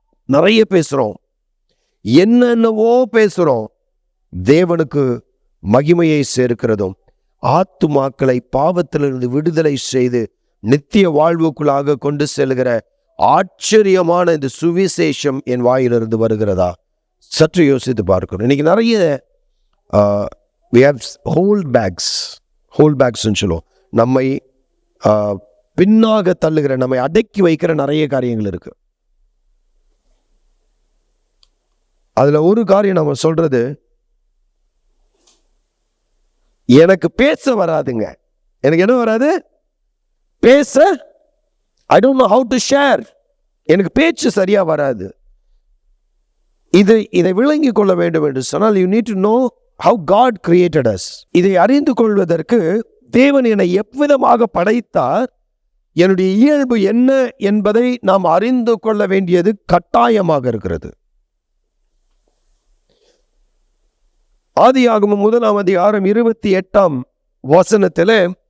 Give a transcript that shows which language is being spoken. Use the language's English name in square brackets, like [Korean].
[Tamil] நிறைய பேசுறோம், என்னென்னவோ பேசுறோம். தேவனுக்கு மகிமையை சேர்க்கிறதும் ஆத்துமாக்களை பாவத்திலிருந்து விடுதலை செய்து நித்திய வாழ்வுக்குள்ளாக கொண்டு செல்கிற ஆச்சரியமான இந்த சுவிசேஷம் என் வாயிலிருந்து வருகிறதா? சற்று யோசித்து பார்க்கணும். இன்னைக்கு நிறைய [English] we have hold bags [Tamil] சொல்லுவோம். நம்மை பின்னாக தள்ளுகிற, நம்மை அடக்கி வைக்கிற நிறைய காரியங்கள் இருக்கு. அதுல ஒரு காரியம் நம்ம சொல்றது, எனக்கு பேச வராதுங்க. எனக்கு என்ன வராது? பேச, [English] I don't know how to share. [Tamil] எனக்கு பேச்சு சரியா வராது. இதை விளங்கி கொள்ள வேண்டும் என்று சொன்னால், [English] you need to know how God created us. [Tamil] இதை அறிந்து கொள்வதற்கு தேவன் என்னை எவ்விதமாக படைத்தார், என்னுடைய இயல்பு என்ன என்பதை நாம் அறிந்து கொள்ள வேண்டியது கட்டாயமாக இருக்கிறது. ஆதியாகமம் 1 அதிகாரம் 28 வசனத்திலே